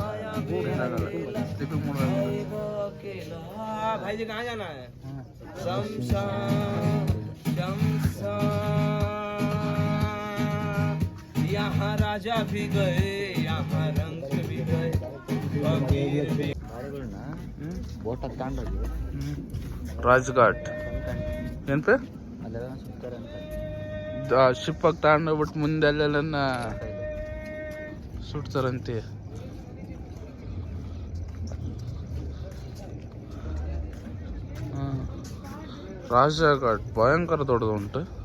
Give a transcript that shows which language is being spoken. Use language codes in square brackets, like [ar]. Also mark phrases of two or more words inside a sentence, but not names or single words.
[en] sleeping mode [hi] भाई जी कहाँ जाना है? यहाँ राजा भी गए, यहाँ रंग भी गए, [kn] ಬೋಟ್ ತಗೊಂಡೋಗಿ ರಾಜ್ಘಾಟ್ ಏನಪ್ಪ ಅಲ್ಲೆಲ್ಲ ಸುತ್ತಾರೆ ಅಂತ ಶಿಪ್ಪಾಗಿ ತಗೊಂಡೋಗ್ಬಿಟ್ಟು ಮುಂದೆ ಅಲ್ಲೆಲ್ಲ ಸುಡ್ತಾರಂತೆ. ರಾಜಘಾಟ್ ಭಯಂಕರ ದೊಡ್ಡದು ಉಂಟು.